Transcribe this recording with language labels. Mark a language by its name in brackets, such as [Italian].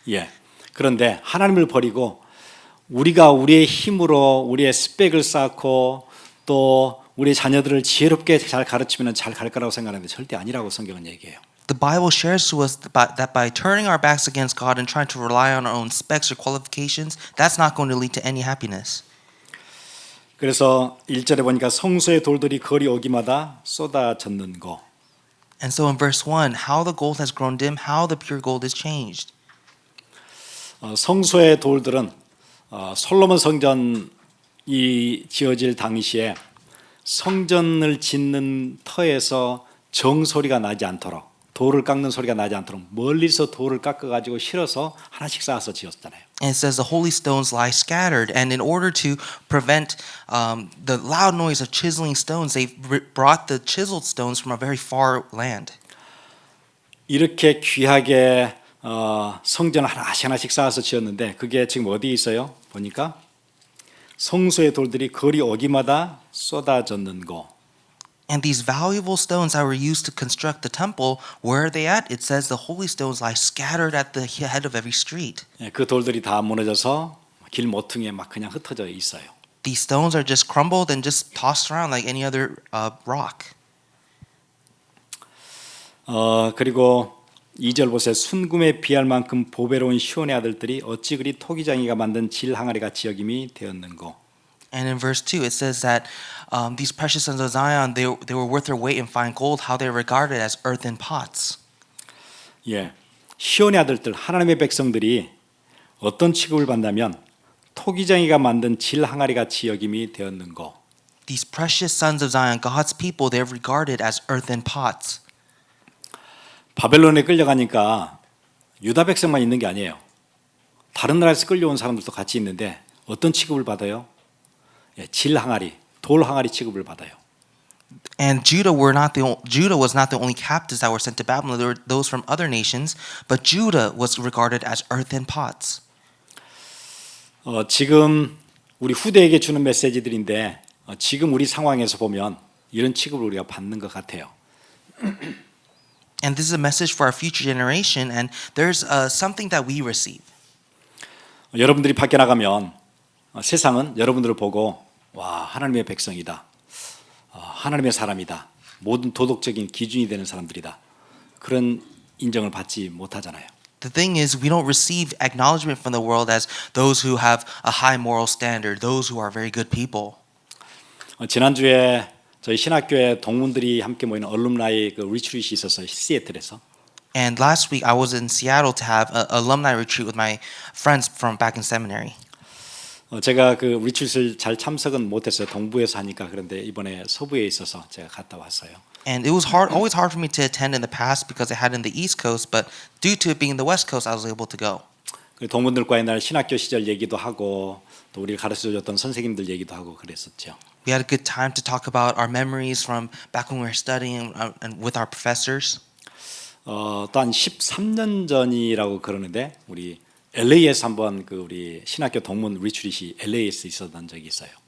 [Korean] 예. 그런데 하나님을 버리고 우리가 우리의 힘으로 우리의 스펙을 쌓고 또 우리의 자녀들을 지혜롭게 잘 가르치면 잘 갈 거라고 생각하는데 절대 아니라고 성경은 얘기해요. [English] The Bible shares to us that by turning our backs against God and trying to rely on our own specs or qualifications, that's not going to lead to any happiness. [Korean] 그래서 1절에 보니까 성소의 돌들이 거리 오기마다 쏟아졌는 거. [English] And so in verse 1, how the gold has grown dim, how the pure gold is changed. [Korean] 성소의 돌들은 솔로몬 성전이 지어질 당시에 성전을 짓는 터에서 정소리가 나지 않도록 돌을 깎는 소리가 나지 않도록 멀리서 돌을 깎아가지고 실어서 하나씩 쌓아서 지었잖아요. [English] And it says the holy stones lie scattered. And in order to prevent the loud noise of chiseling stones, they brought the chiseled stones from a very far land. [Korean] 이렇게 귀하게 성전을 하나씩 쌓아서 지었는데 그게 지금 어디에 있어요? 보니까 성소의 돌들이 거리 오기마다 쏟아졌는 거. [English] And these valuable stones that were used to construct the temple, where are they at? It says the holy stones lie scattered at the head of every street. [Korean] 그 돌들이 다 무너져서 길 모퉁이에 막 그냥 흩어져 있어요. [English] These stones are just crumbled and just tossed around like any other rock. [Korean] 그리고 2절 보세요. 순금에 비할 만큼 보배로운 시온의 아들들이 어찌 그리 토기장이가 만든 질 항아리 같이 여김이 되었는고. [English] And in verse 2 it says that these precious sons of Zion, they were worth their weight in fine gold, how they were regarded as earthen pots. [Korean] 예, 시온의 아들들 하나님의 백성들이 어떤 취급을 받냐면 토기장이가 만든 질 항아리 같이 여김이 되었는고. [English] These precious sons of Zion, God's people, they're regarded as earthen pots. [Korean] 바벨론에 끌려가니까 유다 백성만 있는 게 아니에요. 다른 나라에서 끌려온 사람들도 같이 있는데 어떤 취급을 받아요? 질 항아리, 돌 항아리 취급을 받아요. [English] And Judah was not the only captives that were sent to Babylon. There were those from other nations, but Judah was regarded as earthen pots. [Korean] 지금 우리 후대에게 주는 메시지들인데 지금 우리 상황에서 보면 이런 취급을 우리가 받는 것 같아요. [English] And this is a message for our future generation, and there's something that we receive. [Korean] 여러분들이 밖에 나가면 세상은 여러분들을 보고 와, 하나님의 백성이다. 하나님의 사람이다. 모든 도덕적인 기준이 되는 사람들이다. 그런 인정을 받지 못하잖아요. [English] The thing is, we don't receive acknowledgement from the world as those who have a high moral standard, those who are very good people. [Korean] 지난주에 저희 신학교에 동문들이 함께 모이는 얼룸나이 그 리트릿이 있었어요. 시애틀에서. [English] And last week, I was in Seattle to have an alumni retreat with my friends from back in seminary. [Korean] 제가 그 리트릿을 잘 참석은 못했어요. 동부에서 하니까. 그런데 이번에 서부에 있어서 제가 갔다 왔어요. [English] And it was always hard for me to attend in the past because I had in the East Coast, but due to it being in the West Coast, I was able to go. [Korean] 동문들과 옛날 신학교 시절 얘기도 하고 또 우리를 가르쳐줬던 선생님들 얘기도 하고 그랬었죠. [English] We had a good time to talk about our memories from back when we were studying and with our professors. [Korean] 또 한 13년 전이라고 그러는데 우리 LA에서 한번 그 우리 신학교 동문 리트릿이 LA에서 있었던 적이 있어요.